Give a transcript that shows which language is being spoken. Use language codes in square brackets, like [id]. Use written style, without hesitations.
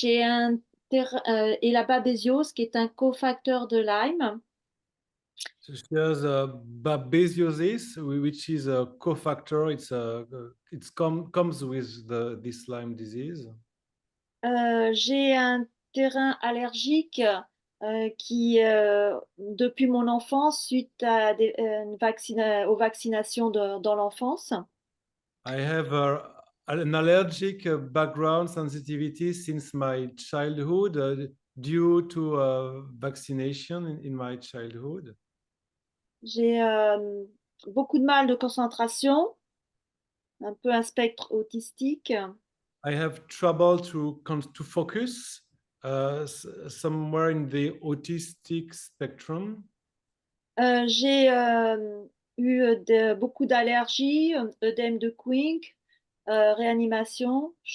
[fr] J'ai et la babésiose qui est un cofacteur de Lyme. [en] So she has babesiosis, which is a cofactor. Comes with this Lyme disease. [fr] J'ai un terrain allergique qui, depuis mon enfance, suite à aux vaccinations dans l'enfance. [en] I have an allergic background sensitivity since my childhood due to vaccination in my childhood. [fr] J'ai beaucoup de mal de concentration. un peu un spectre autistique. [en] I have trouble to focus somewhere in the autistic spectrum. [fr] J'ai eu beaucoup d'allergies, œdème de Quincke, réanimation.